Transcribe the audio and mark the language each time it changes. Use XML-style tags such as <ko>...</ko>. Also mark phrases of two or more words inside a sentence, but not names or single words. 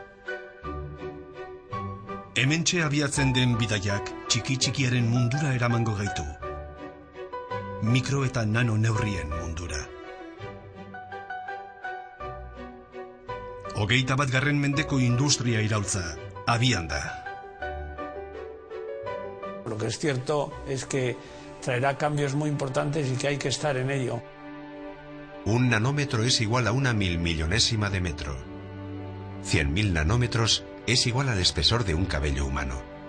<eu>Hementxe abiatzen den bidaiak txiki-txikiaren mundura eramango gaitu. Mikro eta nano neurrien mundura. 21. mendeko industria iraultza abian da.</eu> <es>Lo que es cierto es que traerá cambios muy importantes y que hay que estar en ello. Un nanómetro es igual a una milmillonésima de metro. 100.000 nanómetros es igual al espesor de un cabello humano.</es>